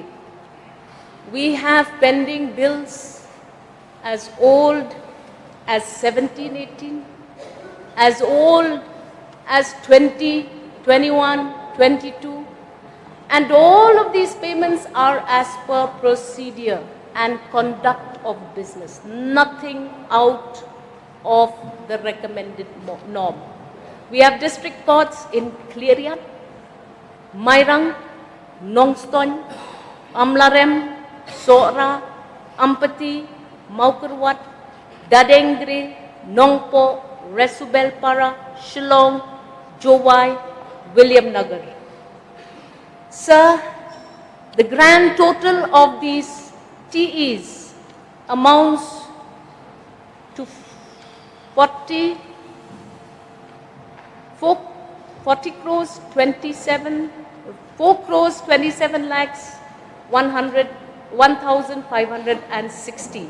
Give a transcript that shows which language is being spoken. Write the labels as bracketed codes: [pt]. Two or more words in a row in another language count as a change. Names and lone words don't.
[en] We have pending bills as old as 1718, as old as 20, 21, 22, and all of these payments are as per procedure and conduct of business, nothing out of the recommended norm. We have district courts in Kleriat, Mairang, Nongstoñ, Amlarem, Sora, Ampati, Maukerwat, Dadengre, Nongpo, Resubelpara, Shillong, Jowai, William Nagar. Sir, the grand total of these TEs amounts to 40 crores 27 lakhs 1,560.